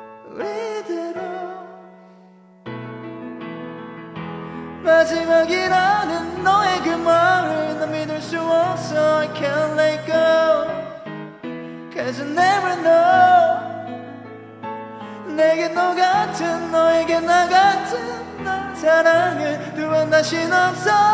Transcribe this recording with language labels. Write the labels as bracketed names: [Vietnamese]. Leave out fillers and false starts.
[Korean] 우리대로 마지막이라는 너의 그 말을 난 믿을 수 없어. [English] I can't let go Cause I never know. [Korean] 내게 너 같은 너에게 나 같은 너 사랑을 두 번 다신 없어.